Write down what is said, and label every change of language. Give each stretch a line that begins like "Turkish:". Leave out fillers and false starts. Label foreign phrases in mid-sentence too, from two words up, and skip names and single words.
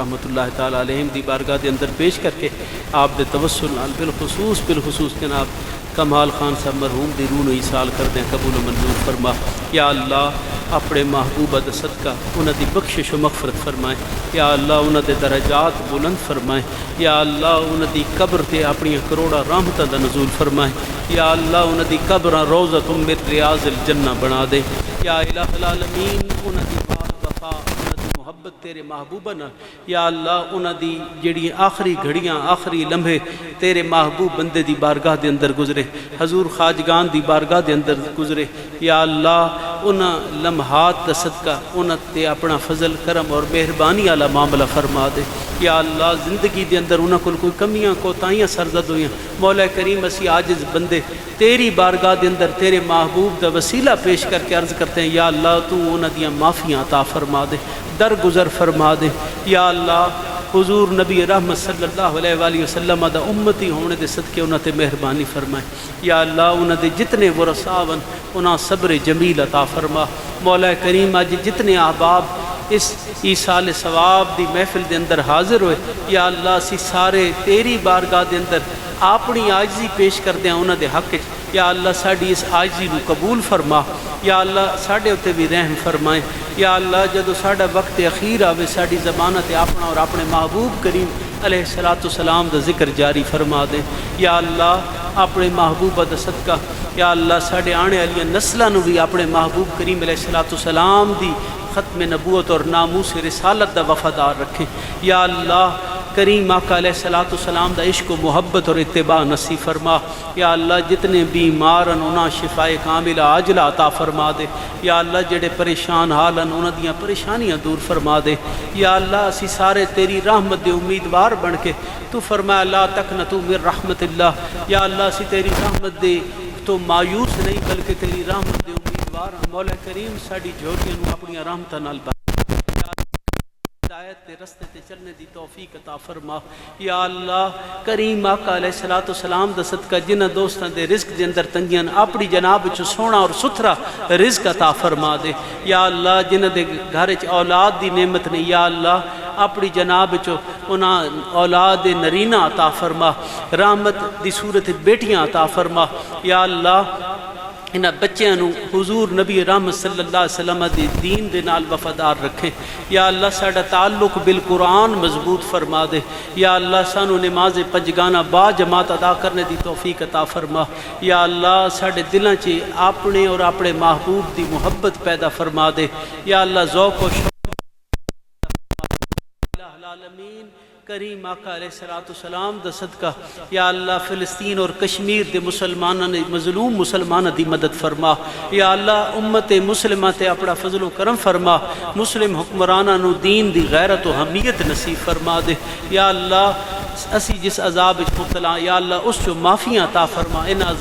Punjabi: رحمۃ اللہ تعالیٰ علیہم دی بارگاہ دے اندر پیش کر کے آپ دے توسل نال بالخصوص جناب کمال خان صاحب مرحوم دی روح ایصال کر دیں قبول و منظور فرما یا اللہ اپنے محبوبہ دا صدقہ انہاں دی بخشش و مغفرت فرمائیں یا اللہ انہاں دے درجات بلند فرمائیں یا اللہ انہاں دی قبر تے اپنی کروڑا رحمتاں دا نزول فرمائیں یا اللہ انہاں دی قبر
Arabic: روضۃ من ریاض الجنہ
Punjabi: بنا دے
Arabic: یا الہ العالمین
Punjabi: انہاں دی پاک وفا محبت تیرے محبوبہ نہ یا اللہ انہاں دی جڑی آخری گھڑیاں آخری لمحے تیرے محبوب بندے دی بارگاہ دے اندر گزرے حضور خواجگان دی بارگاہ دے اندر گزرے یا اللہ انہاں لمحات دا صدقہ انہاں تے اپنا فضل کرم اور مہربانی والا معاملہ فرما دے یا اللہ زندگی دے اندر انہاں کوئی کمیاں کوتاہیاں سرزد ہوئیاں مولا کریم اسی عاجز بندے تیری بارگاہ دے اندر تیرے محبوب دا وسیلہ پیش کر کے
Urdu: عرض کرتے ہیں
Punjabi: یا اللہ تو انہاں دیاں معافیاں عطا فرما دے درگزر فرما دے یا اللہ حضور نبی رحمت صلی اللہ علیہ وآلہ وسلم دا امتی ہونے دے صدقے انہاں تے مہربانی فرمائے یا اللہ انہاں دے جتنے ورثاون انہاں صبر جمیل عطا فرما مولا کریم اج جتنے احباب اس ایصال ثواب دی محفل دے اندر حاضر ہوئے یا اللہ اسی سارے تیری بارگاہ دے اندر اپنی عاجزی پیش کردے ہیں انہاں دے حق یا اللہ ساڈی اس عاجزی نو قبول فرما یا اللہ ساڈے اتے بھی رحم فرمائیں یا اللہ جدو ساڈا وقت اخیر آوے ساڈی زبانہ تے اپنا اور اپنے محبوب کریم علیہ الصلوۃ والسلام دا ذکر جاری فرما دیں یا اللہ اپنے محبوبہ دا صدقہ یا اللہ ساڈے آنے والی نسلاں نو بھی اپنے محبوب کریم علیہ الصلوۃ والسلام دی ختم نبوت اور ناموس رسالت دا وفادار رکھیں یا اللہ کریم آقا علیہ الصلوۃ والسلام دا عشق و محبت اور اتباع نصیب فرما یا اللہ جتنے بیمار ہیں انہاں شفائے کاملہ عاجلہ عطا فرما دے یا اللہ جڑے پریشان حال ہیں انہاں دیاں پریشانیاں دور فرما دے یا اللہ اسی سارے تیری رحمت دے امیدوار بن کے تو فرمایا
Arabic: لا تقنطوا من رحمت اللہ
Punjabi: یا اللہ اسی تیری رحمت دے تو مایوس نہیں بلکہ تیری رحمت دے امیدوار ہیں مولا کریم ساڈی جھولیاں نو اپنی رحمتاں نال ہدایت تے رستے تے چلنے دی توفیق عطا فرما یا اللہ کریم آقا علیہ الصلوۃ والسلام دا صدقہ جنہاں دوستاں دے رزق دے اندر تنگیاں اپنی جناب وچ سونا اور ستھرا رزق عطا فرما دے یا اللہ جنہاں دے گھر وچ اولاد دی نعمت نہیں یا اللہ اپنی جناب وچ انہاں اولاد نرینہ عطا فرما رحمت دی صورت بیٹیاں عطا فرما یا اللہ انہاں بچیاں نو حضور نبی رحمت صلی اللہ علیہ وسلم دی دین دے نال وفادار رکھیں یا اللہ ساڈا تعلق بالقرآن مضبوط فرما دے یا اللہ سانو نماز پنجگانہ با جماعت ادا کرنے دی توفیق عطا فرما یا اللہ ساڈے دلاں چ اپنے اور اپنے محبوب دی محبت پیدا فرما دے یا اللہ ذوق و شوق
Arabic: العالمین
Punjabi: کریم آقا علیہ الصلوۃ والسلام دا صدقہ یا اللہ فلسطین اور کشمیر دے مسلماناں نے مظلوم مسلماناں دی مدد فرما یا اللہ امت مسلمہ تے اپنا فضل و کرم فرما مسلم حکمراناں نو دین دی غیرت و حمیت نصیب فرما دے یا اللہ اسی جس عذاب وچ مبتلا یا اللہ اس جو معافیاں عطا